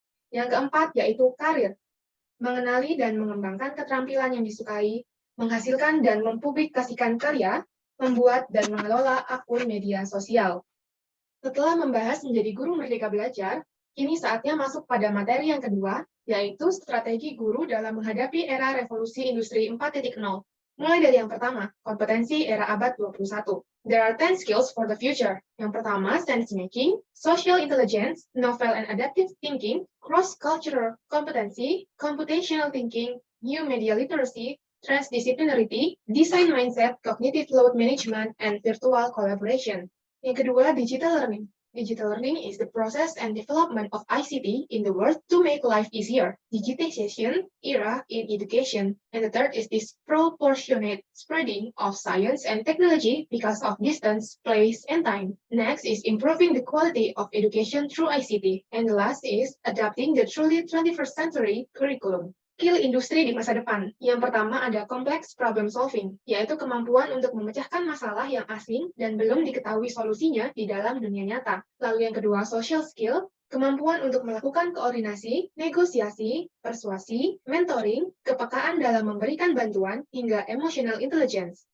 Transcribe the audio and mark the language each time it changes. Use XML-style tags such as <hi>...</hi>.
<id>Yang keempat, yaitu karir, mengenali dan mengembangkan keterampilan yang disukai, menghasilkan dan mempublikasikan karya, membuat dan mengelola akun media sosial. Setelah membahas menjadi guru merdeka belajar, kini saatnya masuk pada materi yang kedua, yaitu strategi guru dalam menghadapi era revolusi industri 4.0. Mulai dari yang pertama, kompetensi era abad 21.</id> <en>There are 10 skills for the future. Yang pertama, sense making, social intelligence, novel and adaptive thinking, cross-cultural competency, computational thinking, new media literacy, transdisciplinarity, design mindset, cognitive load management, and virtual collaboration. Yang kedua, digital learning. Digital learning is the process and development of ICT in the world to make life easier. Digitization era in education. And the third is disproportionate spreading of science and technology because of distance, place, and time. Next is improving the quality of education through ICT. And the last is adapting the truly 21st century curriculum.</en> <id>Skill industri di masa depan. Yang pertama ada complex problem solving, yaitu kemampuan untuk memecahkan masalah yang asing dan belum diketahui solusinya di dalam dunia nyata. Lalu yang kedua social skill, kemampuan untuk melakukan koordinasi, negosiasi, persuasi, mentoring, kepekaan dalam memberikan bantuan, hingga emotional intelligence.</id>